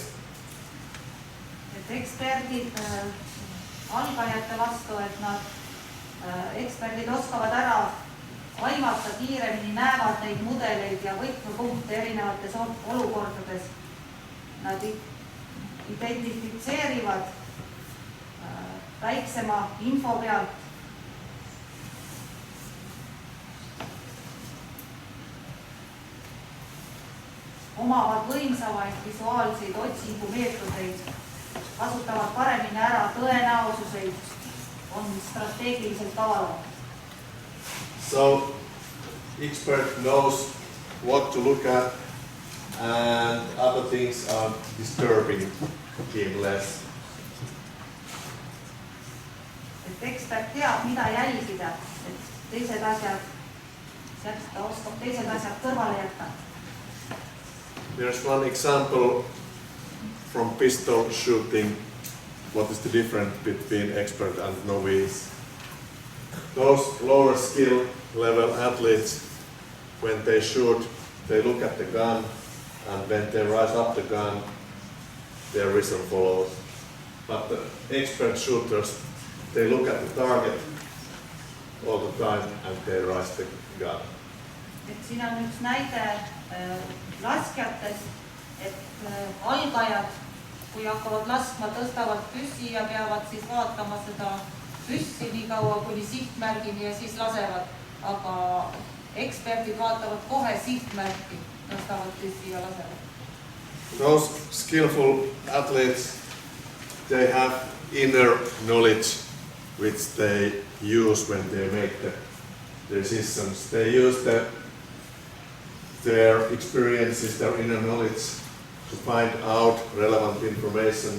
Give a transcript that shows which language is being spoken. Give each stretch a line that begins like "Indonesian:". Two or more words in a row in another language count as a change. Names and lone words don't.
Estonian: Et eksperdid algajate vastu, et nad eksperdid oskavad ära aimata kiiremini, näevad neid mudeleid ja võtmepunkte erinevates olukordades. Nad identifitseerivad väiksema info pealt omavad võimsamaid visuaalseid otsingumeetodeid, kasutavad paremini ära tõenäosuseid, on strateegiliselt kavalamad.
English: So, expert knows what to look at and other things are disturbing him less.
Estonian: Et ekspert teab, mida jälgida, et teised asjad, sealt ta oskab teised asjad kõrvale jätta.
English: There's one example from pistol shooting. What is the difference between expert and novice? Those lower skill level athletes, when they shoot, they look at the gun, and when they rise up the gun, their vision follows. But the expert shooters, they look at the target all the time and they rise the gun.
Estonian: Et siin on üks näide laskjates, et algajad, kui hakkavad laskma, tõstavad püssi ja peavad siis vaatama seda püssi nii kaua kuni sihtmärgini ja siis lasevad. Aga eksperdid vaatavad kohe sihtmärki, tõstavad püssi ja lasevad.
English: Those skillful athletes, they have inner knowledge which they use when they make the decisions. They use their experiences, their inner knowledge to find out relevant information.